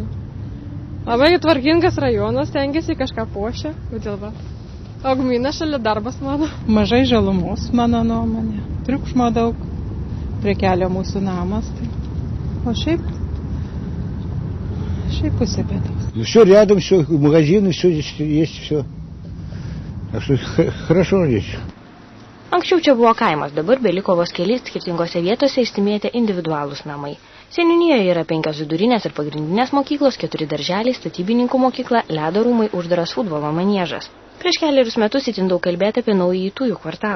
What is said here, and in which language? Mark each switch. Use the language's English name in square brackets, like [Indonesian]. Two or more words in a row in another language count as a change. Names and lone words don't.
[Lithuanian] Labai tvarkingas rajonas, stengiasi kažką puošia, kodėl va. Augmina šalia darbas mano. Mažai žalumos, mano nuomonė. Triukšmo daug. Prie kelio mūsų namas. Tai. O šiaip pusė bėdos. [Russian] Все рядом, все, магазины, все здесь есть, все. Так что хорошо здесь. [Lithuanian] Anksčiau čia buvo kaimas, dabar beliko vos keli skirtingose vietose išsimėtę individualūs namai. Seniūnijoje yra 5 vidurinės ir pagrindinės mokyklos, 4 darželiai, statybininkų mokykla, ledo rūmai, uždaras futbolo maniežas. Prieš keliarius metus itin daug kalbėta apie naująjį Tujų kvartalą.